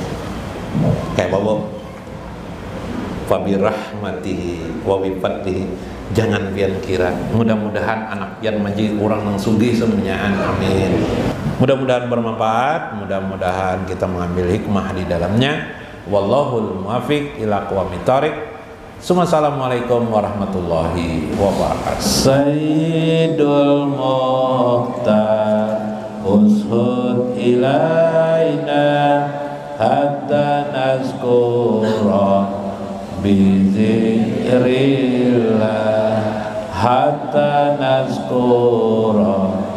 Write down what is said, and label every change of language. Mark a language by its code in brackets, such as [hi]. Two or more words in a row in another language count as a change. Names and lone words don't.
[bjn] Kayak bawa [ar] فبرحمته وبفضله, [bjn] jangan pian kira. Mudah-mudahan anak pian menjadi orang yang sugih semuanyaan, amin. Mudah-mudahan bermanfaat, mudah-mudahan kita mengambil hikmah di dalamnya. [ar] والله الموفق إلى أقوم الطريق. السلام عليكم ورحمة الله وبركاته. سيد المختار اشهد إلينا حتى نذكر بذكر الله، حتى نذكر